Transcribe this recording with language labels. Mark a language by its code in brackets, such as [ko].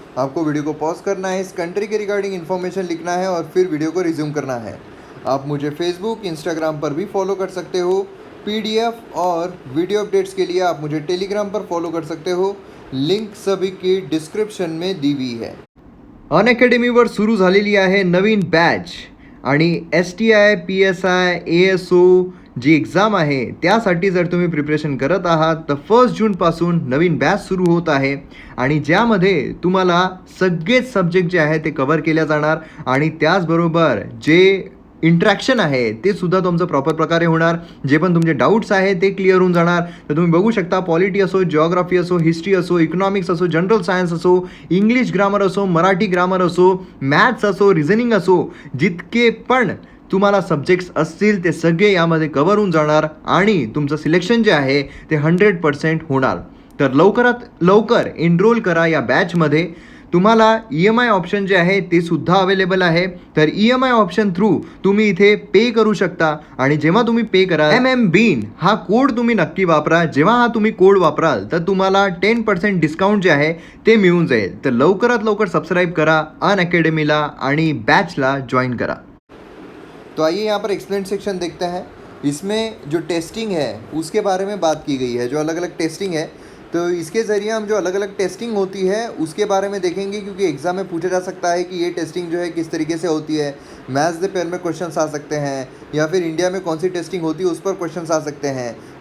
[hi] आपको वीडियो को पॉज करना है, इस कंट्री के रिगार्डिंग इन्फॉर्मेशन लिखना है और फिर वीडियो को रिज्यूम करना है। आप मुझे फेसबुक, इंस्टाग्राम पर भी फॉलो कर सकते हो। पीडीएफ और वीडियो अपडेट्स के लिए आप मुझे टेलीग्राम पर फॉलो कर सकते हो। लिंक सभी की डिस्क्रिप्शन में दी हुई है। [mr] अनअकॅडमीवर सुरू झालेली आहे नवीन बॅच आणि STI, PSI, ASO जी एक्झाम आहे त्यासाठी जर तुम्ही प्रिपरेशन करत आहात तर 1 जूनपासून नवीन बॅच सुरू होत आहे आणि ज्यामध्ये तुम्हाला सगळेच सब्जेक्ट जे आहे ते कव्हर केल्या जाणार आणि त्याचबरोबर जे इंट्रॅक्शन आहे ते सुद्धा तुमचं प्रॉपर प्रकारे होणार। जे पण तुमचे डाऊट्स आहे ते क्लिअर होऊन जाणार। तर तुम्ही बघू शकता, पॉलिटी असो, जिओग्राफी असो, हिस्ट्री असो, इकॉनॉमिक्स असो, जनरल सायन्स असो, इंग्लिश ग्रामर असो, मराठी ग्रामर असो, मॅथ्स असो, रिझनिंग असो, जितके पण तुम्हाला सब्जेक्ट्स असतील ते सगळे यामध्ये कव्हर होऊन जाणार आणि तुमचं सिलेक्शन जे आहे ते 100% होणार। तर लवकरात लवकर एनरोल करा या बॅचमध्ये। तुम्हाला EMI ऑप्शन जे आहे ते सुद्धा अवेलेबल आहे। तर EMI ऑप्शन थ्रू तुम्ही इथे पे करू शकता आणि जेव्हा तुम्ही पे करा MMBEAN हा कोड तुम्ही नक्की वापरा। जेव्हा हा तुम्ही कोड वापराल तर तुम्हाला 10% डिस्काउंट जे आहे ते मिळून जाईल। तर लवकरात लवकर सबस्क्राईब करा अनअकॅडमीला आणि बॅचला जॉईन करा। [hi] तो आइए यहाँ पर एक्सप्लेन सेक्शन देखते हैं। इसमें जो टेस्टिंग है उसके बारे में बात की गई है। जो अलग अलग टेस्टिंग है तो इसके ज़रिए हम जो अलग अलग टेस्टिंग होती है उसके बारे में देखेंगे, क्योंकि एग्ज़ाम में पूछा जा सकता है कि ये टेस्टिंग जो है किस तरीके से होती है। मैथ्स के पेयर में क्वेश्चंस आ सकते हैं या फिर इंडिया में कौन सी टेस्टिंग होती है उस पर क्वेश्चंस आ सकते हैं।